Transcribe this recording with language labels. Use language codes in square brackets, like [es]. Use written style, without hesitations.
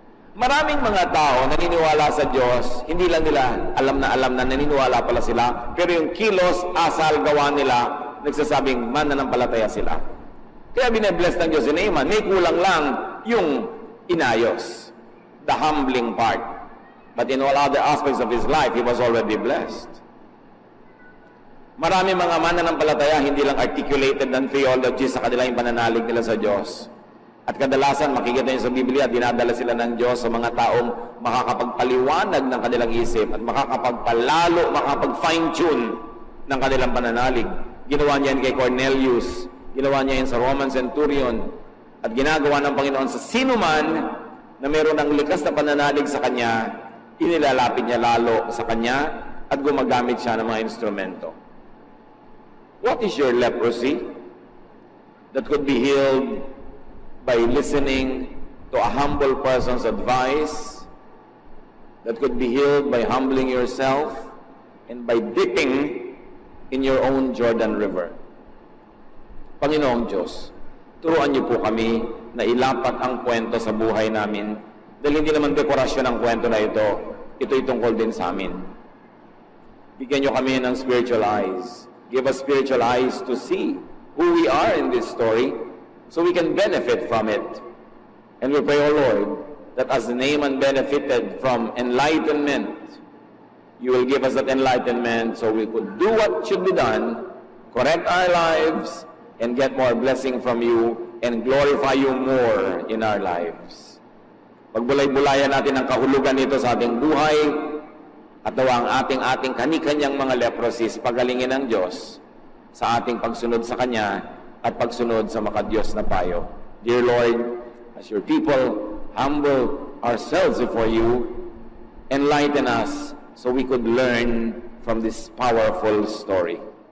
[tl] Maraming mga tao naniniwala sa Diyos, hindi lang nila alam na naniniwala pala sila, pero yung kilos, asal, gawa nila, nagsasabing mananampalataya sila. Kaya bine-bless ng Diyos si Naaman, may kulang lang yung inayos, [en] the humbling part. But in all other aspects of his life, he was already blessed. [tl] Marami mga mananampalataya, hindi lang articulated ng theology sa kanilang pananalig nila sa Diyos. At kadalasan, makikita nyo sa Biblia, dinadala sila ng Diyos sa mga taong makakapagpaliwanag ng kanilang isip at makakapagpalalo, makakapag-fine-tune ng kanilang pananalig. Ginawa niya yan kay Cornelius, ginawa niya yan sa Roman Centurion, at ginagawa ng Panginoon sa sinuman na meron ng likas na pananalig sa Kanya, inilalapit niya lalo sa Kanya at gumagamit siya ng mga instrumento. [en] What is your leprosy that could be healed by listening to a humble person's advice, that could be healed by humbling yourself and by dipping in your own Jordan River? [tl] Panginoong Diyos, turuan niyo po kami na ilapat ang kwento sa buhay namin dahil hindi naman dekorasyon ang kwento na ito. Ito'y tungkol din sa amin. Bigyan niyo kami ng spiritual eyes. [en] Give us spiritual eyes to see who we are in this story so we can benefit from it. And we pray, O Lord, that as Naaman benefited from enlightenment, you will give us that enlightenment so we could do what should be done, correct our lives, and get more blessing from you and glorify you more in our lives. [tl] Pagbulay-bulayan natin ang kahulugan nito sa ating buhay at nawa ang ating kani-kanyang mga leprosies pagalingin ng Diyos sa ating pagsunod sa Kanya at pagsunod sa makadiyos na payo. [en] Dear Lord, as your people humble ourselves before you, enlighten us so we could learn from this powerful story.